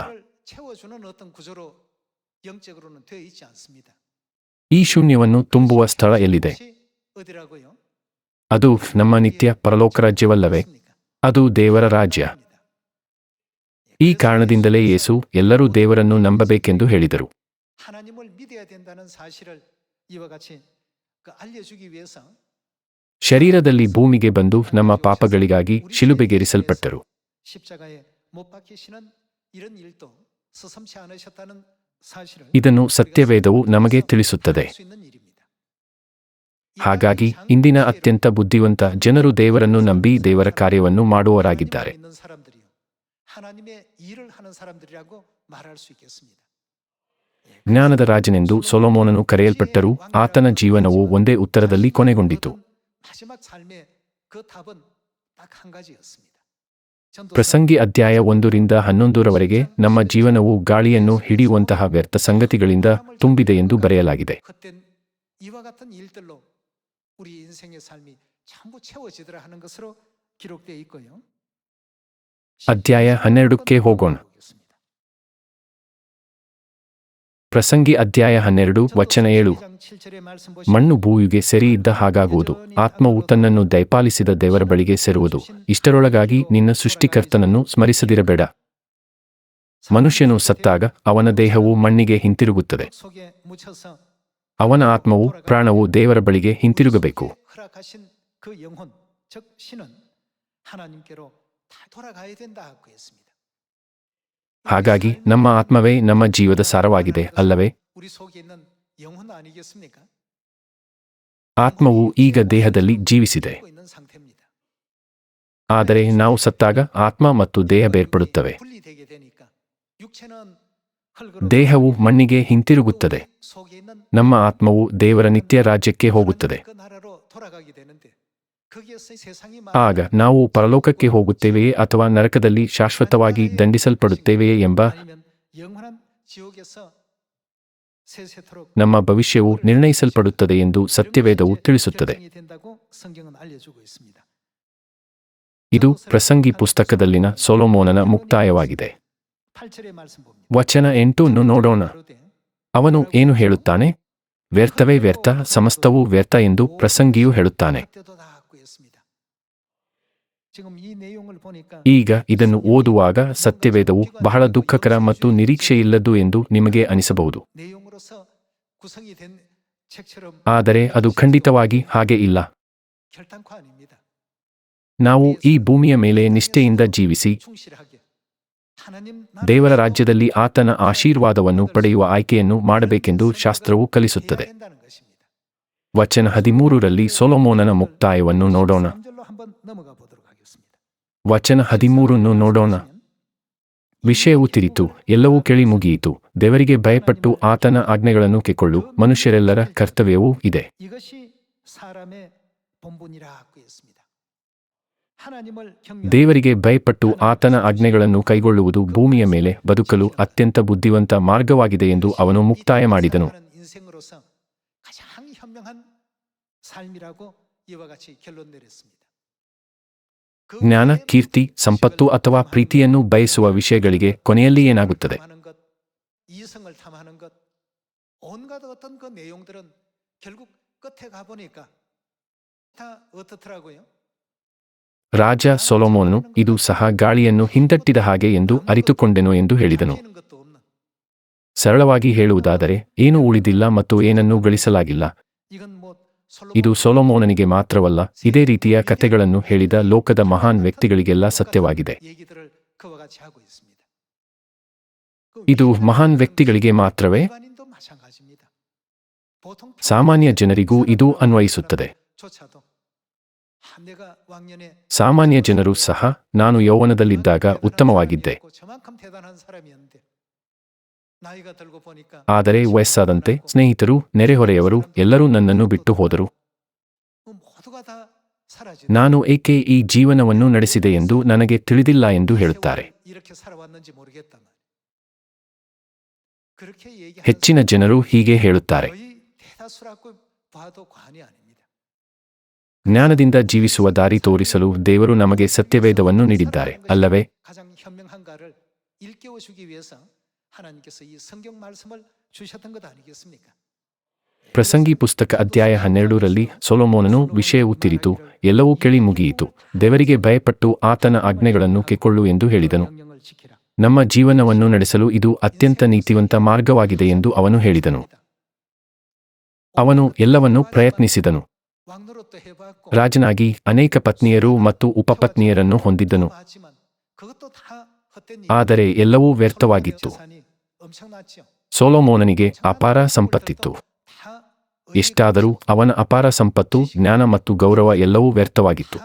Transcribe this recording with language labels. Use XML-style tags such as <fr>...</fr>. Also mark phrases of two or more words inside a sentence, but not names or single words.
<ko>뭔가를 채워주는 어떤 구조로 영적으로는 되어 있지 않습니다.</ko> <kn>ಈ ಶೂನ್ಯವನ್ನು ತುಂಬುವ ಸ್ಥಳ ಎಲ್ಲಿದೆ?</kn> <ko>그것이 어디라고요?</ko> <kn>ಅದು ನಮ್ಮ ನಿತ್ಯ ಪರಲೋಕ ರಾಜ್ಯವಲ್ಲವೇ? ಅದು ದೇವರ ರಾಜ್ಯ. ಈ ಕಾರಣದಿಂದಲೇ ಯೇಸು ಎಲ್ಲರೂ ದೇವರನ್ನು ನಂಬಬೇಕೆಂದು ಹೇಳಿದರು.</kn> <ko>하나님을 믿어야 된다는 사실을 이와 같이 알려주기 위해서</ko> <kn>ಶರೀರದಲ್ಲಿ ಭೂಮಿಗೆ ಬಂದು ನಮ್ಮ ಪಾಪಗಳಿಗಾಗಿ ಶಿಲುಬೆಗೇರಿಸಲ್ಪಟ್ಟರು.</kn> <ko>십자가에 못 박히시는 이런 일도 서슴지 않으셨다는 사실을</ko> <kn>ಇದನ್ನು ಸತ್ಯವೇದವು ನಮಗೆ ತಿಳಿಸುತ್ತದೆ.</kn> <ko>수 있는 일입니다.</ko> <kn>ಹಾಗಾಗಿ ಇಂದಿನ ಅತ್ಯಂತ ಬುದ್ಧಿವಂತ ಜನರು ದೇವರನ್ನು ನಂಬಿ ದೇವರ ಕಾರ್ಯವನ್ನು ಮಾಡುವವರಾಗಿದ್ದಾರೆ.</kn> <ko>있는 사람들이요. 하나님의 일을 하는 사람들이라고 말할 수 있겠습니다.</ko> <kn>ಜ್ಞಾನದ ರಾಜನೆಂದು ಸೊಲೊಮೋನನು ಕರೆಯಲ್ಪಟ್ಟರೂ ಆತನ ಜೀವನವು ಒಂದೇ ಉತ್ತರದಲ್ಲಿ ಕೊನೆಗೊಂಡಿತು.</kn> <ko>마지막 삶의 그 답은 딱 한 가지였습니다.</ko> <kn>ಪ್ರಸಂಗಿ ಅಧ್ಯಾಯ 1-11 ನಮ್ಮ ಜೀವನವು ಗಾಳಿಯನ್ನು ಹಿಡಿಯುವಂತಹ ವ್ಯರ್ಥ ಸಂಗತಿಗಳಿಂದ ತುಂಬಿದೆ ಎಂದು ಬರೆಯಲಾಗಿದೆ.</kn> <ko>그땐 이와 같은 일들로 우리 인생의 삶이 전부 채워지더라 하는 것으로 기록되어 있고요.</ko> <kn>ಅಧ್ಯಾಯ 12ಕ್ಕೆ ಹೋಗೋಣ. ಪ್ರಸಂಗಿ ಅಧ್ಯಾಯ 12 ವಚನ 7. ಮಣ್ಣು ಭೂಮಿಗೆ ಸೆರೆಯಿದ್ದ ಹಾಗಾಗುವುದು, ಆತ್ಮವು ತನ್ನನ್ನು ದಯಪಾಲಿಸಿದ ದೇವರ ಬಳಿಗೆ ಸೇರುವುದು. ಇಷ್ಟರೊಳಗಾಗಿ ನಿನ್ನ ಸೃಷ್ಟಿಕರ್ತನನ್ನು ಸ್ಮರಿಸದಿರಬೇಡ. ಮನುಷ್ಯನು ಸತ್ತಾಗ ಅವನ ದೇಹವು ಮಣ್ಣಿಗೆ ಹಿಂತಿರುಗುತ್ತದೆ.</kn> <ko>속에 묻혀서</ko> <kn>ಅವನ ಆತ್ಮವು ಪ್ರಾಣವು ದೇವರ ಬಳಿಗೆ ಹಿಂತಿರುಗಬೇಕು.</kn> <ko>허락하신 그 영혼 즉 신은 하나님께로 다 돌아가야 된다고 했습니다.</ko> <kn>ಹಾಗಾಗಿ ನಮ್ಮ ಆತ್ಮವೇ ನಮ್ಮ ಜೀವದ ಸಾರವಾಗಿದೆ ಅಲ್ಲವೇ?</kn> <ko>우리 속에 있는 영혼 아니겠습니까?</ko> <kn>ಆತ್ಮವು ಈಗ ದೇಹದಲ್ಲಿ ಜೀವಿಸಿದೆ.</kn> <ko>살고 있는 상태입니다.</ko> <kn>ಆದರೆ ನಾವು ಸತ್ತಾಗ ಆತ್ಮ ಮತ್ತು ದೇಹ ಬೇರ್ಪಡುತ್ತವೆ.</kn> <ko>분리되게 되니까 육체는 흙으로</ko> <kn>ದೇಹವು ಮಣ್ಣಿಗೆ ಹಿಂತಿರುಗುತ್ತದೆ.</kn> <ko>속에 있는</ko> <kn>ನಮ್ಮ ಆತ್ಮವು ದೇವರ ನಿತ್ಯ ರಾಜ್ಯಕ್ಕೆ ಹೋಗುತ್ತದೆ.</kn> <ko>그 나라로 돌아가게 되는데 거기에서 세상이</ko> <kn>ಆಗ ನಾವು ಪರಲೋಕಕ್ಕೆ ಹೋಗುತ್ತೇವೆಯೇ ಅಥವಾ ನರಕದಲ್ಲಿ ಶಾಶ್ವತವಾಗಿ ದಂಡಿಸಲ್ಪಡುತ್ತೇವೆಯೇ ಎಂಬ</kn> <ko>아니면 영원한 지옥에서 세세토록</ko> <kn>ನಮ್ಮ ಭವಿಷ್ಯವು ನಿರ್ಣಯಿಸಲ್ಪಡುತ್ತದೆ ಎಂದು ಸತ್ಯವೇದವು ತಿಳಿಸುತ್ತದೆ.</kn> <ko>결정이 된다고 성경은 알려주고 있습니다.</ko> <kn>ಇದು ಪ್ರಸಂಗಿ ಪುಸ್ತಕದಲ್ಲಿನ ಸೊಲೊಮೋನನ ಮುಕ್ತಾಯವಾಗಿದೆ.</kn> <ko>8절의 말씀 봅니다.</ko> <kn>ವಚನ 8 ನೋಡೋಣ. ಅವನು ಏನು ಹೇಳುತ್ತಾನೆ? ವ್ಯರ್ಥವೇ ವ್ಯರ್ಥ, ಸಮಸ್ತವೂ ವ್ಯರ್ಥ ಎಂದು ಪ್ರಸಂಗಿಯು ಹೇಳುತ್ತಾನೆ.</kn> <ko>때도 다 갖고 있습니다. 지금 이 내용을 보니까</ko> <kn>ಈಗ ಇದನ್ನು ಓದುವಾಗ ಸತ್ಯವೇದವು ಬಹಳ ದುಃಖಕರ ಮತ್ತು ನಿರೀಕ್ಷೆಯಿಲ್ಲದ್ದು ಎಂದು ನಿಮಗೆ ಅನಿಸಬಹುದು.</kn> <ko>내용으로서 구성이 된 책처럼</ko> <kn>ಆದರೆ ಅದು ಖಂಡಿತವಾಗಿ ಹಾಗೆ ಇಲ್ಲ.</kn> <ko>결단코 아닙니다.</ko> <kn>ನಾವು ಈ ಭೂಮಿಯ ಮೇಲೆ ನಿಷ್ಠೆಯಿಂದ ಜೀವಿಸಿ</kn> <ko>충실하게 하나님</ko> <kn>ದೇವರ ರಾಜ್ಯದಲ್ಲಿ ಆತನ ಆಶೀರ್ವಾದವನ್ನು ಪಡೆಯುವ ಆಯ್ಕೆಯನ್ನು ಮಾಡಬೇಕೆಂದು ಶಾಸ್ತ್ರವು ಕಲಿಸುತ್ತದೆ.</kn> <ko>된다는 것입니다.</ko> <kn>ವಚನ 13ರಲ್ಲಿ ಸೊಲೊಮೋನನ ಮುಕ್ತಾಯವನ್ನು ನೋಡೋಣ.</kn> <ko>3절로 한번 넘어가 보도록 하겠습니다.</ko> <kn>ವಚನ 13 ನೋಡೋಣ. ವಿಷಯವು ತಿರಿತು, ಎಲ್ಲವೂ ಕೇಳಿ ಮುಗಿಯಿತು. ದೇವರಿಗೆ ಭಯಪಟ್ಟು ಆತನ ಆಜ್ಞೆಗಳನ್ನು ಕೈಕೊಳ್ಳು. ಮನುಷ್ಯರೆಲ್ಲರ ಕರ್ತವ್ಯವೂ ಇದೆ.</kn> <ko>이것이 사람의 본분이라고 했습니다. 하나님을</ko> <kn>ದೇವರಿಗೆ ಭಯಪಟ್ಟು ಆತನ ಆಜ್ಞೆಗಳನ್ನು ಕೈಗೊಳ್ಳುವುದು ಭೂಮಿಯ ಮೇಲೆ ಬದುಕಲು ಅತ್ಯಂತ ಬುದ್ಧಿವಂತ ಮಾರ್ಗವಾಗಿದೆ ಎಂದು ಅವನು ಮುಕ್ತಾಯ ಮಾಡಿದನು.</kn> <ko>인생으로서 가장 현명한 삶이라고 이와 같이 결론 내렸습니다.</ko> <kn>ಜ್ಞಾನ, ಕೀರ್ತಿ, ಸಂಪತ್ತು ಅಥವಾ ಪ್ರೀತಿಯನ್ನು ಬಯಸುವ ವಿಷಯಗಳಿಗೆ ಕೊನೆಯಲ್ಲಿ ಏನಾಗುತ್ತದೆ?</kn> <ko>탐하는 것, 이성을 탐하는 것, 온갖 어떤 그 내용들은 결국 끝에 가보니까 다 어떻더라고요?</ko> <kn>ರಾಜ ಸೊಲೊಮೋನನು ಇದು ಸಹ ಗಾಳಿಯನ್ನು ಹಿಂದಟ್ಟಿದ ಹಾಗೆ ಎಂದು ಅರಿತುಕೊಂಡೆನು ಎಂದು ಹೇಳಿದನು.</kn> <ko>잡히는 것도 없는</ko> <kn>ಸರಳವಾಗಿ ಹೇಳುವುದಾದರೆ ಏನೂ ಉಳಿದಿಲ್ಲ ಮತ್ತು ಏನನ್ನೂ ಗಳಿಸಲಾಗಿಲ್ಲ.</kn> <ko>이건 뭐</ko> <kn>ಇದು ಸೊಲೊಮೋನನಿಗೆ ಮಾತ್ರವಲ್ಲ, ಇದೇ ರೀತಿಯ ಕಥೆಗಳನ್ನು ಹೇಳಿದ ಲೋಕದ ಮಹಾನ್ ವ್ಯಕ್ತಿಗಳಿಗೆಲ್ಲ ಸತ್ಯವಾಗಿದೆ.</kn> <ko>얘기들을 그와 같이 하고 있습니다. ಇದು ಮಹಾನ್ ವ್ಯಕ್ತಿಗಳಿಗೆ ಮಾತ್ರವೇ? 일반인도 마찬가지입니다. 보통</ko> <kn>ಸಾಮಾನ್ಯ ಜನರಿಗೂ ಇದು ಅನ್ವಯಿಸುತ್ತದೆ.</kn> <ko>조차도 내가 왕년에</ko> <kn>ಸಾಮಾನ್ಯ ಜನರು ಸಹ ನಾನು ಯೌವನದಲ್ಲಿದ್ದಾಗ ಉತ್ತಮವಾಗಿದ್ದೆ,</kn> <ko>저만큼 대단한 사람이었는데 나이가 들고 보니까</ko> <kn>ಆದರೆ ವಯಸ್ಸಾದಂತೆ ಸ್ನೇಹಿತರು, ನೆರೆಹೊರೆಯವರು ಎಲ್ಲರೂ ನನ್ನನ್ನು ಬಿಟ್ಟು ಹೋದರು.</kn> <ko>모두가 다 사라지고</ko> <kn>ನಾನು ಏಕೆ ಈ ಜೀವನವನ್ನು ನಡೆಸಿದೆ ಎಂದು ನನಗೆ ತಿಳಿದಿಲ್ಲ ಎಂದು ಹೇಳುತ್ತಾರೆ.</kn> <ko>이렇게 살아왔는지 모르겠단 말이에요. 그렇게 얘기하는</ko> <kn>ಹೆಚ್ಚಿನ ಜನರು ಹೀಗೆ ಹೇಳುತ್ತಾರೆ.</kn> <ko>거의 대다수라고 봐도 과언이 아닙니다.</ko> <kn>ಜ್ಞಾನದಿಂದ ಜೀವಿಸುವ ದಾರಿ ತೋರಿಸಲು ದೇವರು ನಮಗೆ ಸತ್ಯವೇದವನ್ನು ನೀಡಿದ್ದಾರೆ, ಅಲ್ಲವೇ?</kn> <ko>가장 현명한가를 일깨워 주기 위해서 하나님께서 이 성경 말씀을 주셨던 것 아니겠습니까?</ko> <kn>ಪ್ರಸಂಗಿ ಪುಸ್ತಕ ಅಧ್ಯಾಯ 12ರಲ್ಲಿ ಸೊಲೊಮೋನನು ವಿಷಯವು ತಿರಿತು, ಎಲ್ಲವೂ ಕೇಳಿ ಮುಗಿಯಿತು. ದೇವರಿಗೆ ಭಯಪಟ್ಟು ಆತನ ಆಜ್ಞೆಗಳನ್ನು ಕೈಕೊಳ್ಳು ಎಂದು ಹೇಳಿದನು.</kn> <ko>명령을 지키라.</ko> <kn>ನಮ್ಮ ಜೀವನವನ್ನು ನಡೆಸಲು ಇದು ಅತ್ಯಂತ ನೀತಿವಂತ ಮಾರ್ಗವಾಗಿದೆ ಎಂದು ಅವನು ಹೇಳಿದನು. ಅವನು ಎಲ್ಲವನ್ನೂ ಪ್ರಯತ್ನಿಸಿದನು.</kn> <ko>왕노릇도 해봤고</ko> <kn>ರಾಜನಾಗಿ ಅನೇಕ ಪತ್ನಿಯರು ಮತ್ತು ಉಪಪತ್ನಿಯರನ್ನು ಹೊಂದಿದ್ದನು.</kn> <ko>하지만 그것도 다 헛된</ko> <kn>ಆದರೆ ಎಲ್ಲವೂ ವ್ಯರ್ಥವಾಗಿತ್ತು.</kn> <ko>재산이 엄청났죠.</ko> <kn>ಸೊಲೊಮೋನನಿಗೆ ಅಪಾರ ಸಂಪತ್ತಿತ್ತು.</kn> <ko>다</ko> <kn>ಎಷ್ಟಾದರೂ ಅವನ ಅಪಾರ ಸಂಪತ್ತು, ಜ್ಞಾನ ಮತ್ತು ಗೌರವ ಎಲ್ಲವೂ ವ್ಯರ್ಥವಾಗಿತ್ತು.</kn>